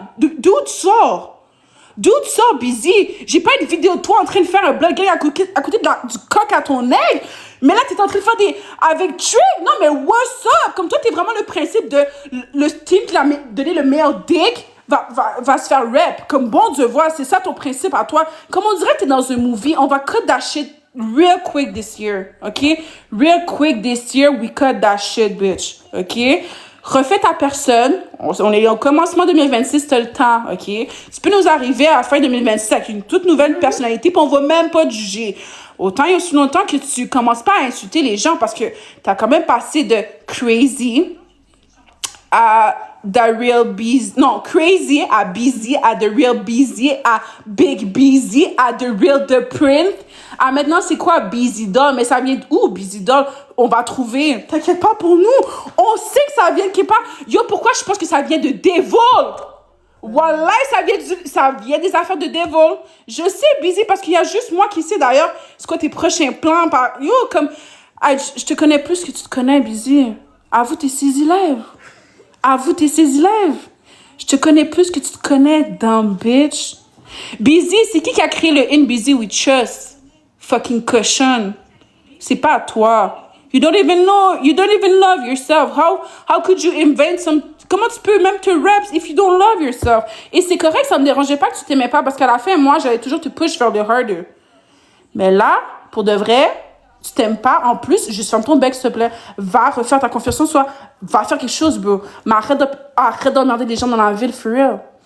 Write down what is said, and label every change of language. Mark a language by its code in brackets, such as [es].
[fr] D'où tu sors? D'où tu sors, Busy? J'ai pas une vidéo de toi en train de faire un blogging à côté du coq à ton aigle. Mais là, t'es en train de faire des... Avec Trick? Non, mais [en] what's up? [fr] Comme toi, t'es vraiment le principe de... Le team qui l'a donné le meilleur dick va se faire rap. Comme bon Dieu voit, c'est ça ton principe à toi. Comme on dirait que t'es dans un movie, on va [en] cut that shit real quick this year, OK? Real quick this year, we cut that shit, bitch, OK? [fr] Refais ta personne. On est au commencement 2026, t'as le temps, OK? Tu peux nous arriver à la fin 2026 avec une toute nouvelle personnalité, puis on va même pas te juger. Autant il y a aussi longtemps que tu commences pas à insulter les gens parce que t'as quand même passé de crazy à The Real Busy, non, Crazy à Busy, à The Real Busy, à Big Busy, à The Real The Prince. Ah, maintenant, c'est quoi Busy Doll? Mais ça vient d'où, Busy Doll? On va trouver. T'inquiète pas pour nous. On sait que ça vient de quelque part. Yo, pourquoi je pense que ça vient de Devil? Wallah, ça vient des affaires de Devil. Je sais, Busy, parce qu'il y a juste moi qui sais d'ailleurs c'est quoi tes prochains plans. Yo, comme, je te connais plus que tu te connais, Busy. Avoue tes 6 élèves. Avoue tes 6 élèves. Je te connais plus que tu te connais, [en] dumb bitch. [fr] Busy, c'est qui a créé le In Busy with Trust? Fucking cochon. C'est pas toi. [en] You don't even love yourself. How could you invent some... [fr] Comment tu peux même te rap [en] if you don't love yourself? [fr] Et c'est correct, ça me dérangeait pas que tu t'aimais pas parce qu'à la fin, moi, j'allais toujours te push vers le harder. Mais là, pour de vrai, tu t'aimes pas, en plus, juste ferme ton bec, s'il te plaît. Va refaire ta confiance en soi. Va faire quelque chose, bro. Mais arrête d'emmerder les gens dans la ville, [en] for real.